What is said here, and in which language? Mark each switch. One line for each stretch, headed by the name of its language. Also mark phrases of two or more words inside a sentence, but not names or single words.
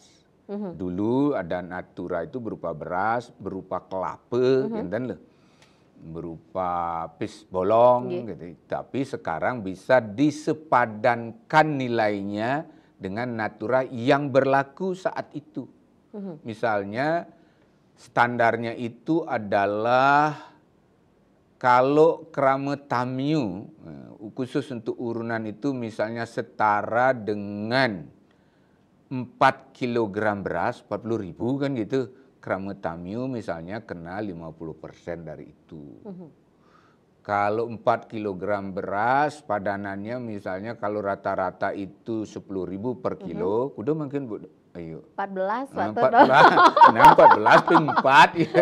Indonesian: Dulu ada natura itu berupa beras, berupa kelapa, berupa
Balinese: pis bolong,
Indonesian: gitu. Tapi sekarang bisa disepadankan nilainya dengan natura yang berlaku saat itu. Misalnya standarnya itu adalah kalau
Balinese: krama tamiu,
Indonesian: khusus untuk urunan itu misalnya setara dengan 4 kg beras, 40.000 kan gitu.
Balinese: Krama tamiu
Indonesian: misalnya kena 50% dari itu. Kalau 4 kilogram beras padanannya misalnya kalau rata-rata itu 10.000 per kilo, kudu mungkin Bu, ayo. 14 nah 14 ping 4 ya.